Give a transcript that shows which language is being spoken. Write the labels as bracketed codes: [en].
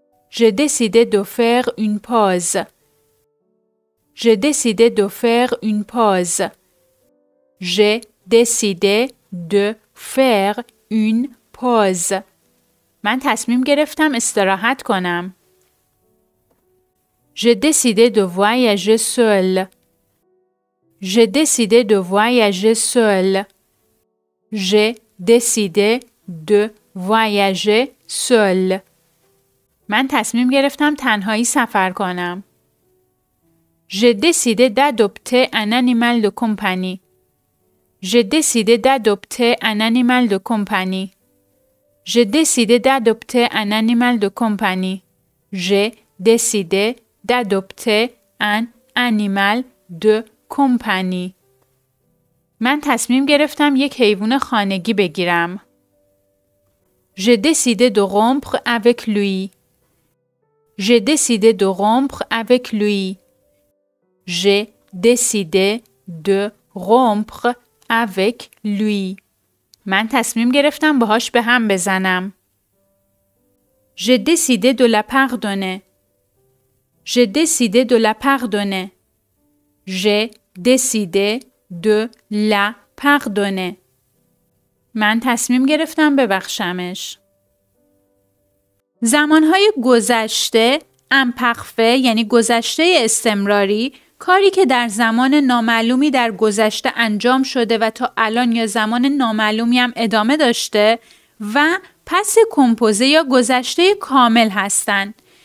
[fr] J'ai décidé de faire une pause. J'ai décidé de faire une pause. J'ai décidé de faire une pause. [fa] من تصمیم گرفتم استراحت کنم. [fr] J'ai décidé de voyager seul. J'ai décidé de voyager seul. J'ai décidé de voyager seul. [fa] من تصمیم گرفتم تنهایی سفر کنم. [fr] J'ai décidé d'adopter un animal de compagnie. J'ai décidé d'adopter un animal de compagnie. J'ai décidé d'adopter un animal de compagnie. J'ai décidé d'adopter un animal de compagnie. [fa] من تصمیم گرفتم یک حیوان خانگی بگیرم. [fr] J'ai décidé de rompre avec lui. J'ai décidé de rompre avec lui. J'ai décidé de rompre avec lui. [fa] من تصمیم گرفتم باهاش به هم بزنم. [fr] J'ai décidé de la pardonner. J'ai décidé de la pardonner. J'ai décidé de la pardonner. [fa] من تصمیم گرفتم ببخشمش. زمانهای گذشته، امپرفه یعنی گذشته استمراری، کاری که در زمان نامعلومی در گذشته انجام شده و تا الان یا زمان نامعلومی هم ادامه داشته و پس کمپوزه یا گذشته کامل هستند.